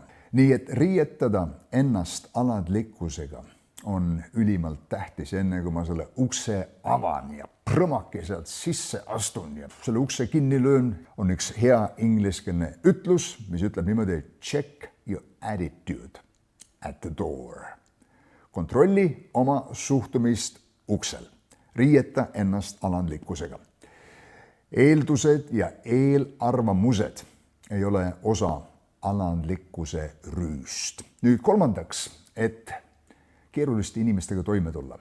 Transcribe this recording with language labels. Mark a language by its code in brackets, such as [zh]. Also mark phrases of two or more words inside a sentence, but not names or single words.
[et] Nii et riietada ennast alandlikkusega on ülimalt tähtis, enne kui ma selle ukse avan ja prõmake sealt sisse astun ja selle ukse kinni löön, on üks hea ingliskeelne ütlus, mis ütleb niimoodi, [en] check your attitude at the door. [et] kontrolli oma suhtumist uksel, riieta ennast alandlikkusega. Eeldused ja eelarvamused ei ole osa alandlikkuse rüüst. Nüüd kolmandaks, et keeruliste inimestega toime tulla.